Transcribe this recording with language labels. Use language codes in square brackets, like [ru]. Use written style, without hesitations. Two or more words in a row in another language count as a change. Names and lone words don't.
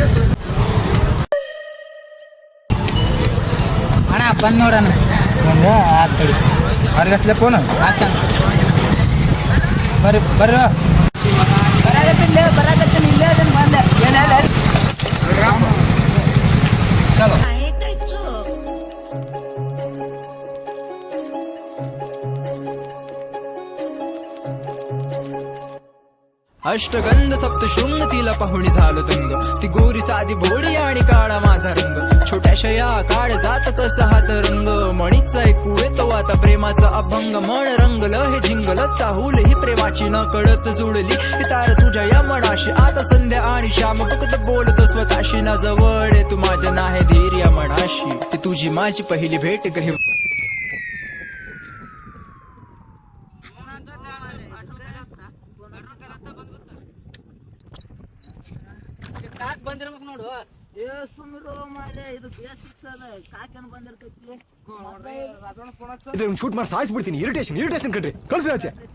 [kn] ಅಣ್ಣ ಬಂದು ನೋಡೋಣ ಬಂದ ಆತು ಅವ್ರಿಗೆ ಹಚ್ಲೆ ಫೋನ್ ಹಾಕ ಬರ್ರಿ ಬರ್ರಿ ಬರಾಕತ್ತೀನಿ ಇಲ್ಲೇ ಅದನ್ನು ಬಂದೆ ಚಲೋ [mr] अष्टगंध सप्तशृंग तिला पाहुणी झालो दंग ती गोरी साधी भोळी आणि काळा माझा रंग छोट्याशा या काळ जात कसा हात रंग मणीचा ऐकू येतो आता प्रेमाचा अभंग मन रंगलं हे जिंगल चाहूल ही प्रेमाची न कळत जुळली ही तार तुझ्या या मनाशी आता संध्या आणि श्याम फक्त बोलतो स्वतःशी ना जवळ तू माझ्या नाही धीर या मनाशी ती तुझी माझी पहिली भेट गही [kn] ಬಂದಿರ್ಬೇಕು ನೋಡು ಸುಮ್ಮಿರೋ ಮಾಲೆ ಇದು ಬೇಸಿಕ್ಸ್ ಅದ ಕಾಕೇನು ಬಂದಿರ್ತೈತಿ ಇದನ್ನ ಶೂಟ್ ಮಾಡಿ ಸಾಯಿಸ್ಬಿಡ್ತೀನಿ ಇರಿಟೇಷನ್ ಕಣ್ರಿ ಕಳ್ಸಿ ಆಚೆ